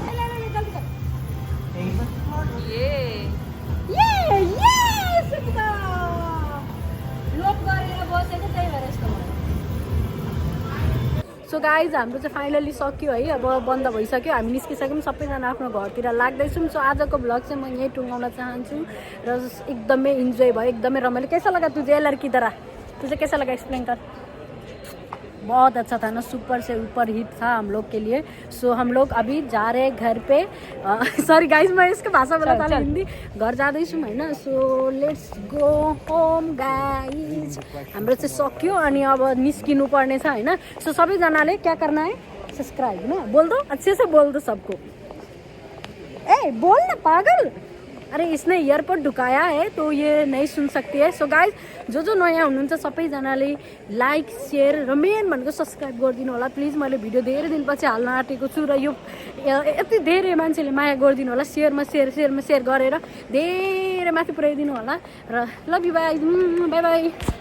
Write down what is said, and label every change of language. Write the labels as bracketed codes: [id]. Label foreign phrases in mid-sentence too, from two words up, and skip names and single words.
[ne] लोप गरेर बसेको त्यही भएर यस्तो भयो [en] so guys [ne] हाम्रो चाहिँ फाइनली सक्यो है अब बन्द भइसक्यो हामी निस्किसक्यौँ सबैजना आफ्नो घरतिर लाग्दैछौँ सो आजको भ्लग चाहिँ म यहीँ टुङ्गाउन चाहन्छु र एकदमै इन्जोय भयो एकदमै रमाइलो [hi] कैसा लगा तुझे लड़की तरह तुझे कैसा लगा एक्सप्लेन कर बहुत अच्छा था ना सुपर से ऊपर हिट था हम लोग के लिए सो हम लोग अभी जा रहे घर पे [en] sorry guys [hi] मैं इसको भाषा बोला था हिंदी [ne] घर जाँदैछौँ होइन [en] so let's go home guys [ne] हाम्रो चाहिँ सक्यो अनि अब निस्किनु पर्ने छ होइन सो सबैजनाले [hi] क्या करना है सब्सक्राइब [ne] होइन [hi] बोल दो अच्छे से बोल दो सबको ए बोल न पागल अरे इसने ईयरपोड ढुकाया है तो ये नहीं सुन सकती है [en] so guys [ne] जो नयाँ हुनुहुन्छ सबैजनाले [en] like share [ne] र मेन भनेको सब्सक्राइब गरिदिनु होला प्लिज मैले भिडियो धेरै दिनपछि हाल्न आँटेको छु र यो यति धेरै मान्छेले माया गरिदिनु होला सेयरमा सेयर गरेर धेरै माथि पुर्याइदिनु होला र [en] love you bye bye bye